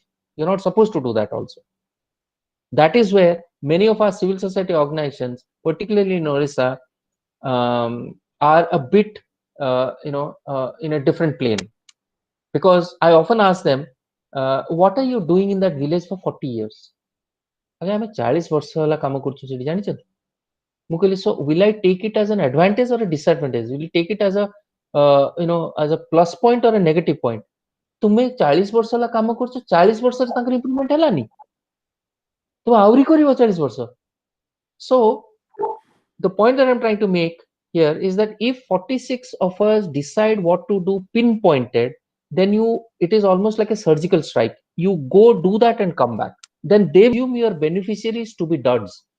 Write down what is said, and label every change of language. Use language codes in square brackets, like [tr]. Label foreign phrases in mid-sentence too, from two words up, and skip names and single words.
[en] You're not supposed to do that also. That is where many of our civil society organizations, particularly in Orissa, are a bit in a different plane. Because I often ask them, what are you doing in that village for 40 years? [or] ଆଜ୍ଞା ଆମେ 40 ବର୍ଷ ହେଲା କାମ କରୁଛୁ ସେଠି, ଜାଣିଛନ୍ତି? ମୁଁ କହିଲି, [en] so will I take it as an advantage or a disadvantage? Will you take it as a as a plus point or a negative point? [or] ତୁମେ 40 ବର୍ଷ ହେଲା କାମ କରୁଛ, 40 ବର୍ଷରେ ତାଙ୍କର ଇମ୍ପ୍ରୁଭମେଣ୍ଟ ହେଲାନି, ତୁମେ ଆହୁରି କରିବ 40 ବର୍ଷ. [en] So the point that I'm trying to make here is that if 46 of us decide what to do pinpointed, then it is almost like a surgical strike. You go do that and come back. Then they assume your beneficiaries to be duds.